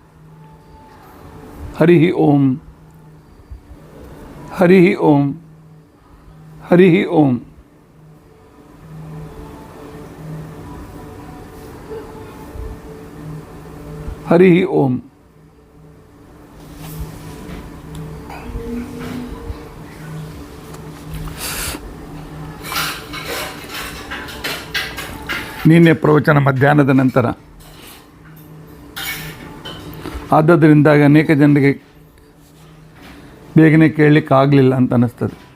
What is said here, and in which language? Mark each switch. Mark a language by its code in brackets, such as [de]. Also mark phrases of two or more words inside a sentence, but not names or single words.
[sa] ಹರಿ ಓಂ ಹರಿ ಓಂ ಹರಿ ಓಂ. ಹರಿ ಓಂ. [kn] ನಿನ್ನೆ ಪ್ರವಚನ ಮಧ್ಯಾಹ್ನದ ನಂತರ ಆದ್ದದರಿಂದ ಅನೇಕ ಜನರಿಗೆ ಬೇಗನೆ ಕೇಳಲಿಕ್ಕೆ ಆಗಲಿಲ್ಲ ಅಂತ ಅನ್ನಿಸ್ತದೆ.